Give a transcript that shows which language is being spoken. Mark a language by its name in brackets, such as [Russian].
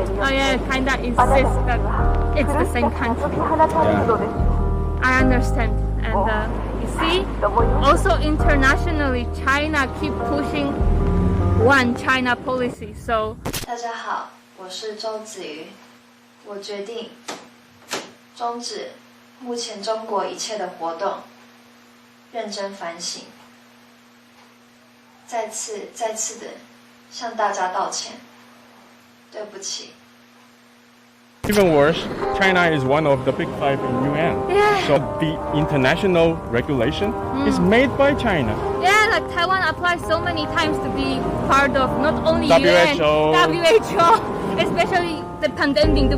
[English] Oh yeah, kinda insists that it's the same country. Yeah. I understand. And you see, also internationally, China keep pushing one China policy. So [Chinese] 大家好，我是周子瑜。我决定终止目前中国一切的活动，认真反省，再次的向大家道歉，对不起。 [English] Even worse, China is one of the big 5 in UN. Yeah. So the international regulation is made by China. yeah, like Taiwan applied so many times to be part of not only WHO. UN, WHO, especially the pandemic.